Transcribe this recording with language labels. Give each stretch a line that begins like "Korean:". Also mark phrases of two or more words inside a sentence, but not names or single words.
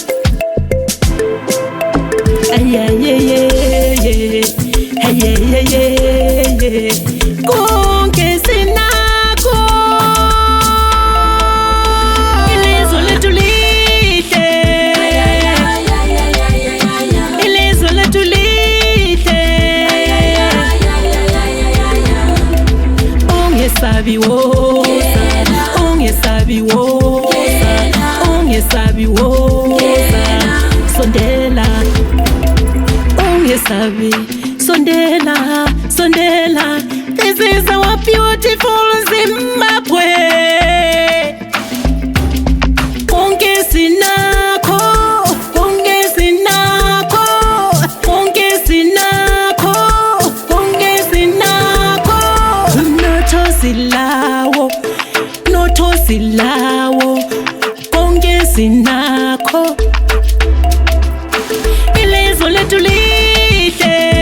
North Ndebele: konke sinakho ilizwe lethu lihle ilizwe lethu lihle ungesabi wo ungesabi wo ungesabi wo sondela ungesabi sondela sondela
English: this is our beautiful Zimbabwe
North Ndebele: konke sinakho konke sinakho konke sinakho konke sinakho notho silawo konke sinakho ilizwe lethu lihle